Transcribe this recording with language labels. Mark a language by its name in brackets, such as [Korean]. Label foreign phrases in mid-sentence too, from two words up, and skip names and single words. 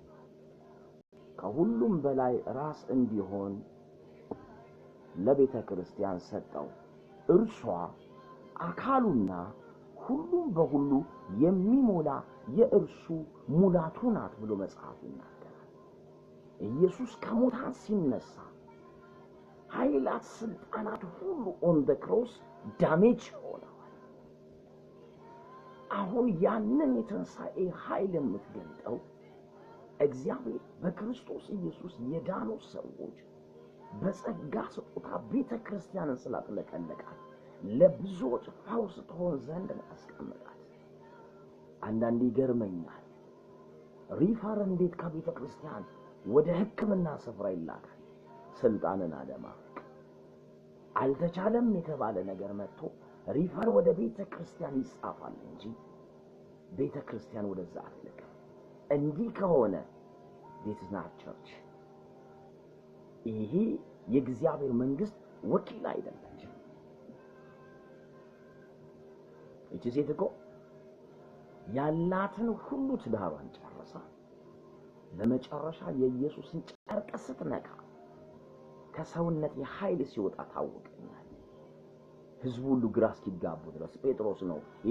[Amharic] ከሁሉም በላይ ራስ እንዲሆን ለቤተ ክርስቲያን ሰጠው። እርሷ አካሉና ሁሉም በሁሉ የሚሞላ የእርሱ ሙላቱ ናት ብሎ መጽሐፍ ይናገራል። ኢየሱስ ከሙታን ሲነሳ ኃይላት ስልጣናት ሁሉ [English] on the cross damage [Amharic] ሆነዋል። አሁን ያንን የትንሣኤ ኃይል የምትገልጠው እግዚአብሔር በክርስቶስ ኢየሱስ የዳኑ ሰዎች በጸጋ ስጦታ ቤተ ክርስቲያንን ስላጥለቀለቃት ለብዙዎች ፈውስ ትሆን ዘንድ አስቀመጣት። አንዳንዴ ይገርመኛል፣ ሪፈር እንዴት ከቤተ ክርስቲያን ወደ ሕክምና ስፍራ ይላካል? ስልጣንን አለማወቅ። አልተቻለም የተባለ ነገር መጥቶ ሪፈር ወደ ቤተ ክርስቲያን ይጻፋል እንጂ ቤተ ክርስቲያን ወደዛ አትልክም። እንዲህ ከሆነ [English] this is not church። [Amharic] ይሄ የእግዚአብሔር መንግስት ወኪል አይደለም። እቺ ሴት እኮ ያላትን ሁሉ ትዳሯን ጨርሳ ለመጨረሻ የኢየሱስን ጨርቅ ስትነካ ከሰውነት የኃይል ሲወጣ ታወቀኛል። ህዝቡ ሁሉ ግራ እስኪጋቡ ድረስ ጴጥሮስ ነው ይሄ